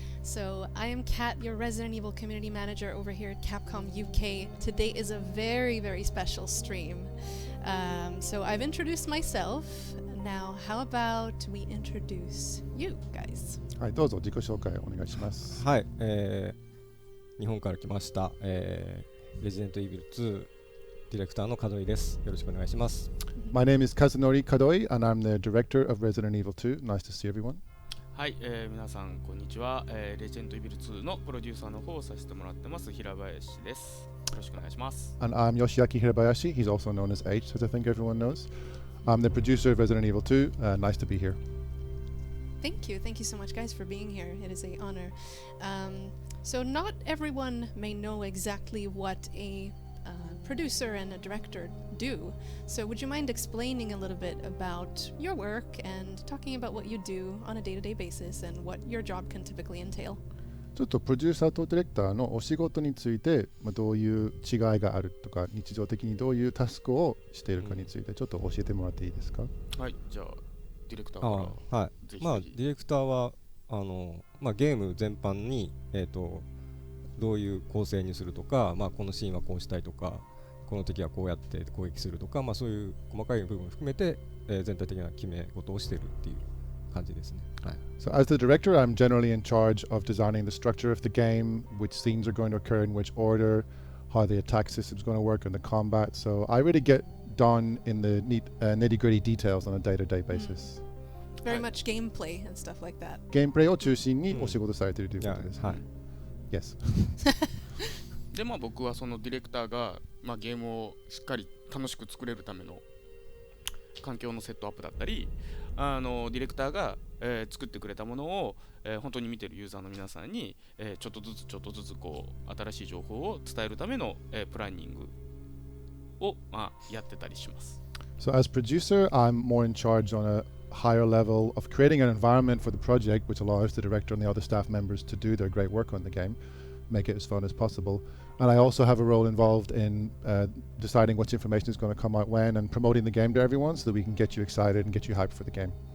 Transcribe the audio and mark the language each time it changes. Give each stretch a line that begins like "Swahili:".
English: So, I am Kat, your Resident Evil community manager over here at Capcom UK. Today is a very, very special stream. So, I've introduced myself. Now, how about we introduce you guys?
Japanese: はい、どうぞ自己紹介お願いします。はい、日本から来ました、レジデントイービル2ディレクターの門井です。よろしくお願いします。
English: My name is Kazunori Kadoi and I'm the director of Resident Evil 2. Nice to see everyone.
Japanese: はい、皆さんこんにちは、レジェンドイビル2のプロデューサーの方をさせてもらってます平林です。よろしくお願いします。
English: And I'm Yoshiaki Hirabayashi. He's also known as H, as I think everyone knows. I'm the producer of Resident Evil 2. Nice to be here. Thank you so much, guys, for being here. It is an honor. So, not everyone may know exactly what a producer and a director do. So, would you mind explaining a little bit about your work and talking about what you do on a day-to-day basis and what your job can typically entail?
Japanese: ちょっとプロデューサーとディレクターのお仕事について、どういう違いがあるとか、日常的にどういうタスクをしているかについてちょっと教えてもらっていいですか？はい、じゃあディレクターからはい、ぜひディレクターはゲーム全般に、どういう構成にするとか、このシーンはこうしたいとか、この敵はこうやって攻撃するとか、そういう細かい部分を含めて、全体的な決め事をしているっていう感じですね。はい。
English: So as the director, I'm generally in charge of designing the structure of the game, which scenes are going to occur in which order, how the attack system is going to work and the combat. So I really get done in the nitty-gritty details on a day-to-day basis. Very much gameplay and stuff like that.
Japanese: ゲームプレイを中心にお仕事されているということです。はい。
English: Yes.
Japanese: で僕はそのディレクターが、ゲームをしっかり楽しく作れるための環境のセットアップだったり、ディレクターが、作ってくれたものを、本当に見てるユーザーの皆さんに、ちょっとずつこう新しい情報を伝えるための、プランニングを、やってたりします。
English: So as producer, I'm more in charge on a higher level of creating an environment for the project which allows the director and the other staff members to do their great work on the game, make it as fun as possible. And I also have a role involved in deciding which information is going to come out when and promoting the game to everyone so that we can get you excited and get you hyped for the game.